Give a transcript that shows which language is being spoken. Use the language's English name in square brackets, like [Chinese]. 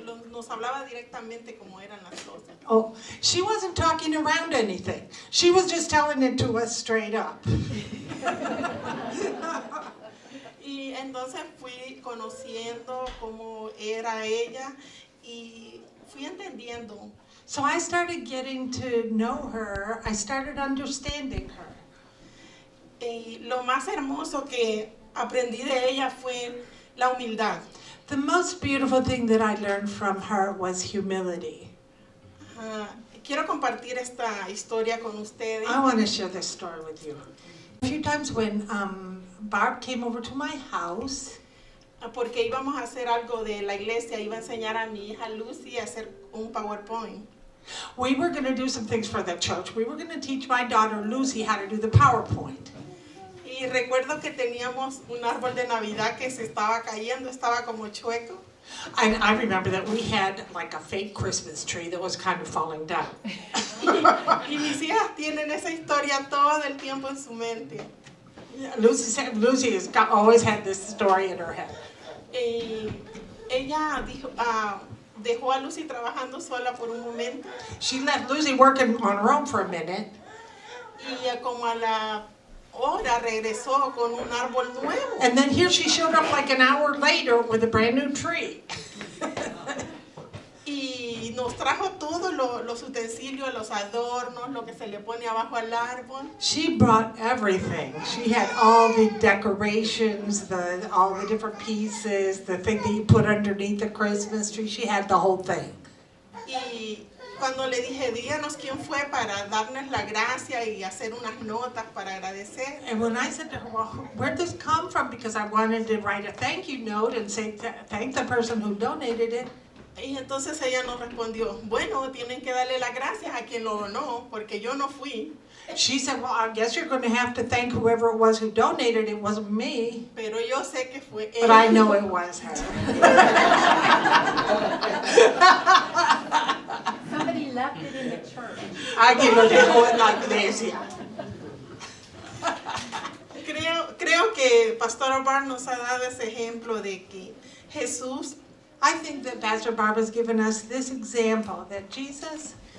[Spanish] Nos hablaba directamente como eran las cosas. [English] Oh, she wasn't talking around anything. She was just telling it to us straight up. [Spanish] Y entonces fui conociendo cómo era ella y fui entendiendo. [English] So I started getting to know her. I started understanding her. [Spanish] Y lo más hermoso que aprendí de ella fue la humildad. [English] The most beautiful thing that I learned from her was humility. [Spanish] Quiero compartir esta historia con ustedes. [English] I want to share this story with you. A few times when Barb came over to my house, [Spanish] Porque íbamos a hacer algo de la iglesia, iba a enseñar a mi hija Lucy a hacer un PowerPoint. [English] we were going to do some things for the church. We were going to teach my daughter Lucy how to do the PowerPoint. [Spanish] Y recuerdo que teníamos un árbol de Navidad que se estaba cayendo, estaba como chueco. [English] And I remember that we had like a fake Christmas tree that was kind of falling down. [Spanish] Y mis hijas tienen esa historia todo el tiempo en su mente. [English] Lucy has always had this story in her head. [Spanish] Y ella dejó a Lucy trabajando sola por un momento. [English] She left Lucy working on her own for a minute. [Spanish] Y como a la hora regresó con un árbol nuevo. [English] And then here she showed up like an hour later with a brand new tree. [Spanish] Y nos trajo todos los utensilios, los adornos, lo que se le pone abajo al árbol. [English] She brought everything. She had all the decorations, all the different pieces, the thing that you put underneath the Christmas tree. She had the whole thing. [Spanish] Y cuando le dije, díganos quién fue para darnos la gracia y hacer unas notas para agradecer. [English] And when I said to her, well, where'd this come from? Because I wanted to write a thank you note and say thank the person who donated it. [Spanish] Y entonces ella nos respondió, bueno, tienen que darle las gracias a quien lo donó, porque yo no fui. [English] She said, well, I guess you're going to have to thank whoever it was who donated. It wasn't me. [Spanish] Pero yo sé que fue [English] But I [Spanish] ella. [English] know it was her. Somebody left it in the church. [Spanish] Alguien lo dejó en la iglesia. Creo que Pastor Barb nos ha dado ese ejemplo de que Jesús [English] I think that Pastor Barb has given us this example that Jesus